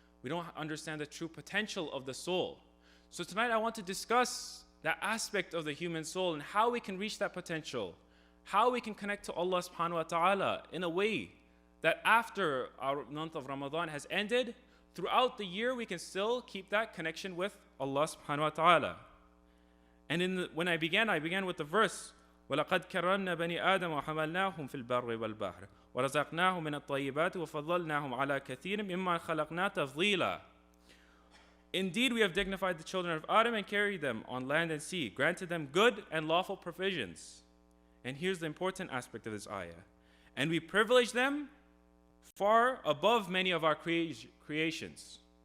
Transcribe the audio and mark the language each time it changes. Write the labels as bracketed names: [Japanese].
[English] We don't understand the true potential of the soul. So tonight I want to discuss that aspect of the human soul and how we can reach that potential, how we can connect to Allah subhanahu wa ta'ala in a way that after our month of Ramadan has ended, throughout the year we can still keep that connection with Allah subhanahu wa ta'ala. And when I began with the verse, [Arabic] وَلَقَدْ كَرَّمْنَا بَنِي آدَمَ وَحَمَلْنَاهُمْ فِي الْبَرِّ وَالْبَحْرِ وَرَزَقْنَاهُمْ مِنَ الطَّيِّبَاتِ وَفَضَّلْنَاهُمْ عَلَى كَثِيرٍ مِمَّنْ خَلَقْنَا تَفْضِيلًا. [English] Indeed, we have dignified the children of Adam and carried them on land and sea, granted them good and lawful provisions. And here's the important aspect of this ayah. And we privileged them far above many of our creations.